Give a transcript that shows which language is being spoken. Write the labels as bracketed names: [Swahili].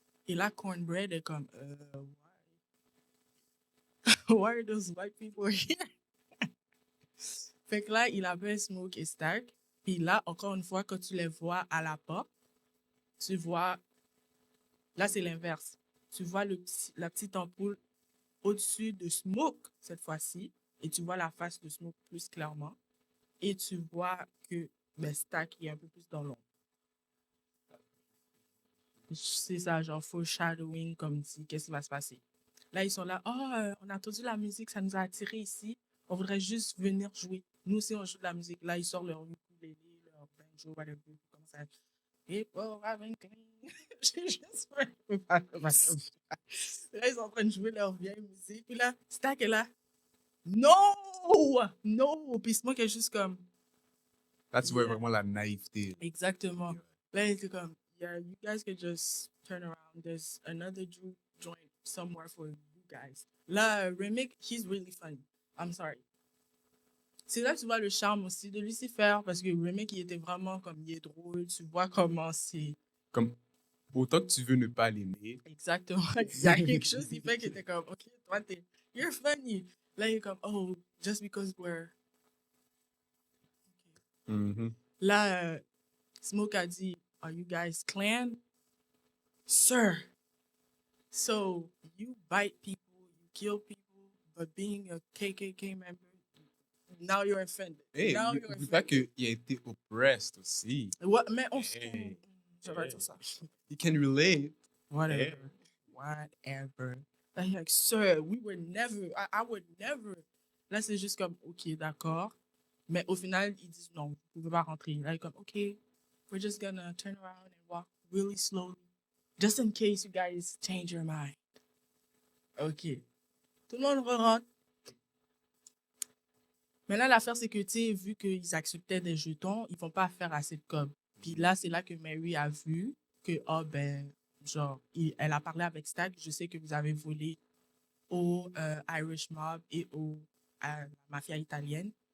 [French] Et là, Cornbread est comme, [English] why are those white people here? [French] Fait que là, il appelle Smoke et Stark. Puis là, encore une fois, quand tu les vois à la porte, tu vois, là, c'est l'inverse. Tu vois la petite ampoule au-dessus de Smoke, cette fois-ci. Et tu vois la face de Smoke plus clairement. Et tu vois que ben, Stark est un peu plus dans l'ombre. C'est ça, genre foreshadowing, comme dit, qu'est-ce qui va se passer. Là, ils sont là, oh, on a entendu la musique, ça nous a attirés ici. On voudrait juste venir jouer. Nous aussi, on joue de la musique. Là, ils sortent leur ukulélé, leur banjo, whatever, comme ça. Et pour [English] having clean. [French] J'ai juste fait. Là, ils sont en train de jouer leur vieille musique. Puis là, Stack est là. Non! Non! Puis Smoke est juste comme. Là, tu vois [English] Yeah. [French] vraiment la naïveté. Exactement. Là, il était comme, [English] yeah, you guys could just turn around. There's another Drew joint somewhere for you guys. Là, Remick, he's really funny. I'm sorry. [French] C'est là que tu vois le charme aussi de Lucifer, parce que Remick, il était vraiment comme, il est drôle, tu vois comment c'est. Comme, autant que tu veux ne pas l'aimer, Exactement. Il y a quelque chose qui fait que t'es comme, ok, toi, [English] you're funny. [French] Là, il est comme, [English] oh, just because we're. mhm. [French] Là, Smoke a dit, [English] are you guys clan? Sir. So you bite people, you kill people, but being a KKK member, now you're offended. Hey, Now you're [French] n'oublie pas [English] offended. [French] qu'il a été oppressed aussi. [English] What, mais Hey. [French] je vais dire ça. [English] He can relate. Whatever. Whatever. Like, sir, we would never, I would never. [French] Là, c'est juste comme, ok, d'accord. Mais au final, ils disent non, vous ne pouvez pas rentrer. Là, ils comme, [English] ok, we're just gonna turn around and walk really slowly. Just in case you guys change your mind. [French] Ok. Tout le monde rentre. Mais là, l'affaire, c'est que, tu sais, vu qu'ils acceptaient des jetons, ils vont pas faire assez de com. Puis là, c'est là que Mary a vu que, oh, ben, genre, elle a parlé avec Stack. Je sais que vous avez volé au Irish Mob et à la mafia italienne.